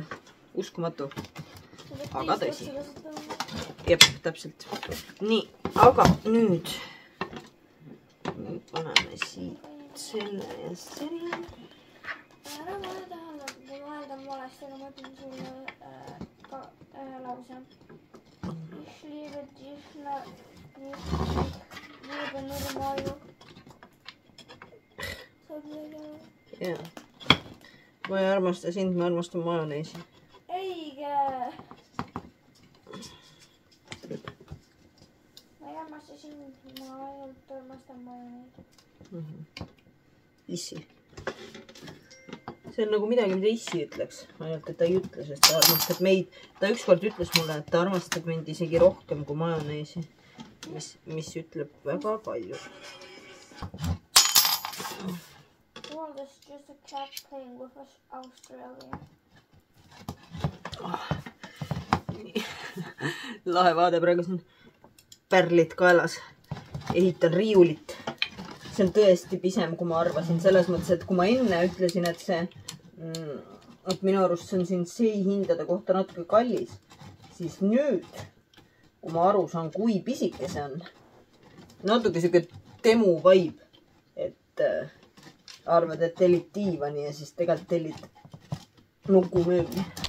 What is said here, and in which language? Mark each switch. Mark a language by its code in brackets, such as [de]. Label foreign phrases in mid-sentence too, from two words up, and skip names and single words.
[et] Uskumatu. Aga tõsi. Jep, täpselt. Nii, aga nüüd paneme siit selle ja selle. Ära mõne tähele, kui ma hääldan valesti, aga ma ütlen sulle lause. [de] Ich liebe dich liebe nur Mayo. [et] Jaa. Ma ei armasta sind, ma armastan majoneesi. Eige! Ma ei armasta sind, ma ainult armastan majoneesi. Issi. See on nagu midagi, mida Issi ütleks. Ainult, et ta ei ütle, sest ta armastab meid. Ta ükskord ütles mulle, et ta armastab mind isegi rohkem kui majoneesi. Mis ütleb väga palju. [en] World is just a cat playing with us Australia. [et] Lahe vaade, praegu siin pärlid kaelas. Ehitan riiulit. See on tõesti pisem, kui ma arvasin. Selles mõttes, et kui ma enne ütlesin, et see, et minu arust see on siin hindade kohta natuke kallis, siis nüüd, kui ma aru saan, kui pisike see on, natuke siuke temu vibe, et arvad, et tellid diivani ja siis tegelikult tellid nukumööbli.